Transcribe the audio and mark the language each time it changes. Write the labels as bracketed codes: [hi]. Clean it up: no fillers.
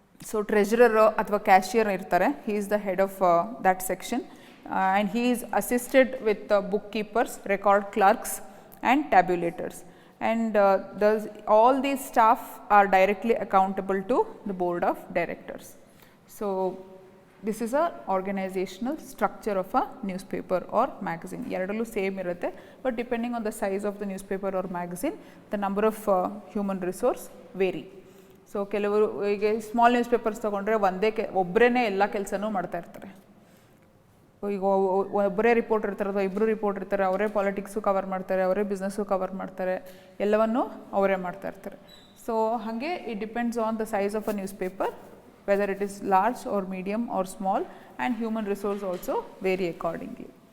[en] so treasurer [kn] ಅಥವಾ cashier ಇರ್ತಾರೆ, [en] He is the head of that section, and he is assisted with book keepers, record clerks and tabulators. And all these staff are directly accountable to the board of directors. So this is a organizational structure of a newspaper or magazine. [kn] ಎರಡಲ್ಲೂ same ಇರುತ್ತೆ, [en] but depending on the size of the newspaper or magazine, the number of human resource vary. [kn] So ಕೆಲವರು ಈಗ small news papers ತೊಗೊಂಡ್ರೆ ಒಬ್ಬರೇ ಎಲ್ಲ ಕೆಲಸನೂ ಮಾಡ್ತಾ ಇರ್ತಾರೆ. ಈಗ ಒಬ್ಬರೇ ರಿಪೋರ್ಟರ್ ಇರ್ತಾರೆ ಅಥವಾ ಇಬ್ಬರು ರಿಪೋರ್ಟರ್ ಇರ್ತಾರೆ, ಅವರೇ ಪಾಲಿಟಿಕ್ಸು ಕವರ್ ಮಾಡ್ತಾರೆ, ಅವರೇ ಬಿಸ್ನೆಸ್ಸು ಕವರ್ ಮಾಡ್ತಾರೆ, ಎಲ್ಲವನ್ನೂ ಅವರೇ ಮಾಡ್ತಾ ಇರ್ತಾರೆ. [en] So ಹಾಗೆ it depends on the size of a newspaper, whether it is large or medium or small, and human resource also vary accordingly.